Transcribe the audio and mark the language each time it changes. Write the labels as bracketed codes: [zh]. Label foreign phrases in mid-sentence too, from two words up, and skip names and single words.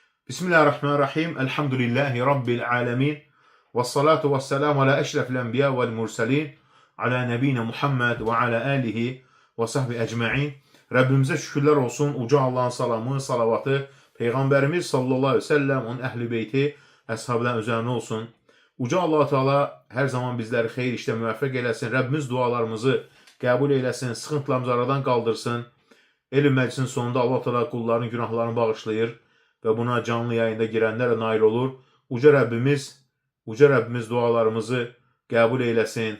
[ar] بسم الله الرحمن الرحيم. الحمد لله رب العالمين. والصلاة والسلام على أشرف الأنبياء والمرسلين. على نبينا محمد وعلى آله وصحبه أجمعين. [tr] Rabbimize şükürler olsun. Uca Allah'ın salamı, salavatı, Peygamberimiz [ar] صلى الله عليه وسلم, [tr] onun ehli beyti, əshabların üzerine olsun. Uca Allah-u Teala her zaman bizleri xeyir işte müvəffəq eləsin. [az] Rabbimiz dualarımızı qəbul eləsin, sıxıntılarımızı aradan qaldırsın. Elm məclisinin sonunda Allah Teala kulların günahlarını bağışlayır ve buna canlı yayında girenler nail olur. Uca Rabbimiz dualarımızı qəbul eylesin.